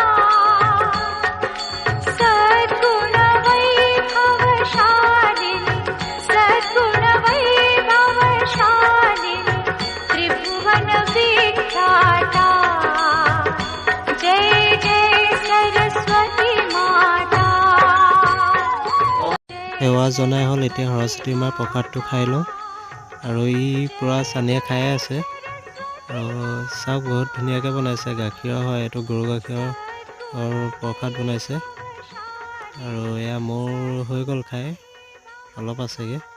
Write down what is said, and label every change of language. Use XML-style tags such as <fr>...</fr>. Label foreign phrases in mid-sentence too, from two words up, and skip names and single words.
<hi>सद्गुण वैभवशालिनी, सद्गुण वैभवशालिनी, त्रिभुवन विख्याता। जय जय सरस्वती माता।</hi> <as>সেৱা জনাই হ'ল এতিয়া সৰস্বতী মাৰ প্ৰসাদটো খাই লওঁ আৰু ই পূৰা চানীয়ে খাই আছে আৰু চাওক বহুত ধুনীয়াকৈ বনাইছে, গাখীৰৰ হয় এইটো, গৰু গাখীৰৰ প্ৰসাদ বনাইছে আৰু এয়া মোৰ হৈ গ'ল খাই, অলপ আছেগৈ।</as>